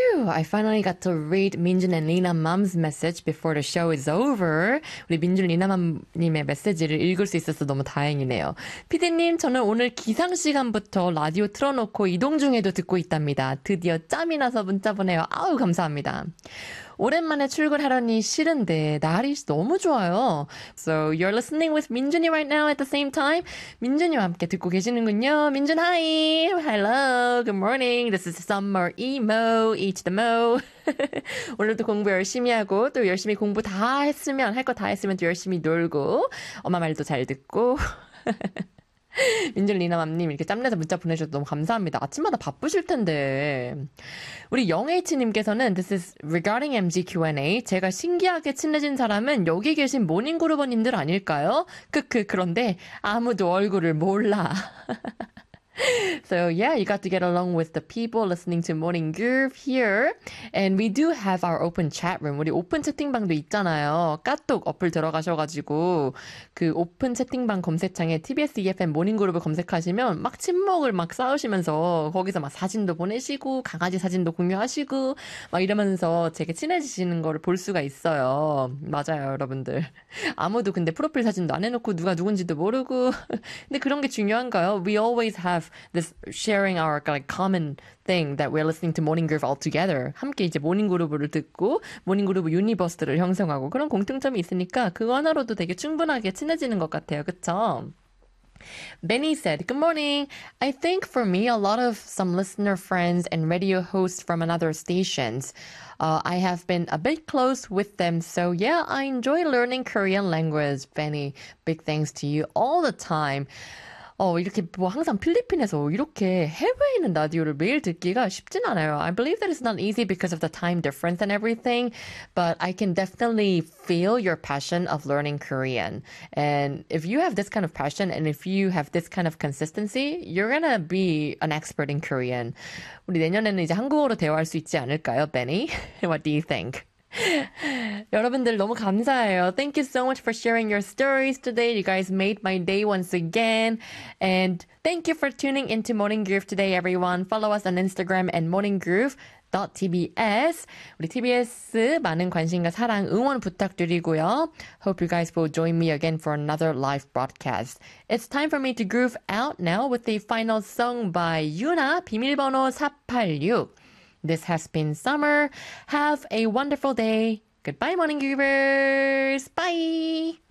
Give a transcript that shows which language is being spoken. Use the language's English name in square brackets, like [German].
[English] I finally got to read Minjun and Lina Mom's message before the show is over. [Korean] 우리 민준 리나 맘님의 메시지를 읽을 수 있어서 너무 다행이네요. 피디님, 저는 오늘 기상 시간부터 라디오 틀어놓고 이동 중에도 듣고 있답니다. 드디어 짬이 나서 문자 보내요. 아우, 감사합니다. 오랜만에 출근하려니 싫은데 날이 너무 좋아요. [English] So you're listening with Minjun이 right now at the same time. [Korean] 민준이와 함께 듣고 계시는군요. [English] 민준, hi! Hello, good morning. This is summer emo, each the mo. [Korean] 오늘도 공부 열심히 하고 또 열심히 공부 다 했으면, 할 거 다 했으면 또 열심히 놀고 엄마 말도 잘 듣고. 민준 리나맘님, 이렇게 짬내서 문자 보내주셔서 너무 감사합니다. 아침마다 바쁘실 텐데. 우리 영H님께서는 [English] This is regarding MG Q&A. [Korean] 제가 신기하게 친해진 사람은 여기 계신 모닝그루버님들 아닐까요? 크크, 그런데 아무도 얼굴을 몰라. [English] So yeah, you got to get along with the people listening to Morning Groove here. And we do have our open chat room. [Korean] 우리 오픈 채팅방도 있잖아요. 카톡 어플 들어가셔가지고 그 오픈 채팅방 검색창에 TBS EFM 모닝 그룹을 검색하시면 막 침묵을 막 쌓으시면서 거기서 막 사진도 보내시고 강아지 사진도 공유하시고 막 이러면서 되게 친해지시는 거를 볼 수가 있어요. 맞아요, 여러분들. 아무도 근데 프로필 사진도 안 해놓고 누가 누군지도 모르고. 근데 그런 게 중요한가요? [English] We always have this sharing our like common thing that we're listening to Morning Groove all together. [Korean] 함께 이제 모닝 그루브를 듣고 모닝 그루브 유니버스를 형성하고 그런 공통점이 있으니까 그 하나로도 되게 충분하게 친해지는 것 같아요. 그쵸? [English] Benny said, good morning. I think for me, a lot of some listener friends and radio hosts from another stations, I have been a bit close with them. So yeah, I enjoy learning Korean language. Benny, big thanks to you all the time. [Korean] 이렇게 뭐 항상 필리핀에서 이렇게 해외에 있는 라디오를 매일 듣기가 쉽진 않아요. [English] I believe that it's not easy because of the time difference and everything, but I can definitely feel your passion of learning Korean. And if you have this kind of passion and if you have this kind of consistency, you're gonna be an expert in Korean. [Korean] 우리 내년에는 이제 한국어로 대화할 수 있지 않을까요, Benny? [English] What do you think? [Korean] 여러분들 너무 감사해요. [English] Thank you so much for sharing your stories today. You guys made my day once again. And thank you for tuning into Morning Groove today, everyone. Follow us on Instagram and morninggroove.tbs. [Korean] 우리 TBS 많은 관심과 사랑, 응원 부탁드리고요. [English] Hope you guys will join me again for another live broadcast. It's time for me to groove out now with the final song by Yuna, 비밀번호 486. This has been summer. Have a wonderful day. Goodbye, Morning Groovers. Bye.